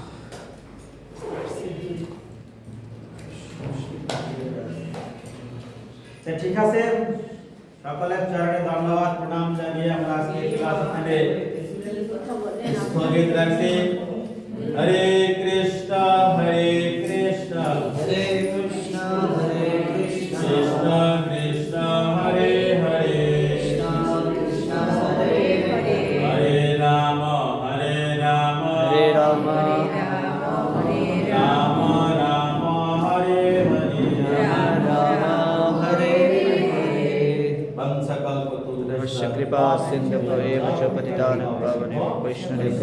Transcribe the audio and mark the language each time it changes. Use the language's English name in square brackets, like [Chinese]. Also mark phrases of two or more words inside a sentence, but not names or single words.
[Bangla] ঠিক আছে, সকলের চরণে ধন্যবাদ প্রণাম জানিয়ে আমরা আজকে ক্লাস এখানে কথা বলেন স্থগিত রাখছি। [Sanskrit] হরে কৃষ্ণ হরে কৃষ্ণ হরে কৃষ্ণ হরে কৃষ্ণ কৃষ্ণ কৃষ্ণ হরে হরে কৃষ্ণ কৃষ্ণ হরে হরে হরে রাম হরে রাম হরে রাম রাম রাম হরে হরে রাম রাম হরে হরে। वंशकल्पतरुश्च कृपा सिन्धुभ्येव च पतितानां पावनेभ्यो वैष्णवेभ्यो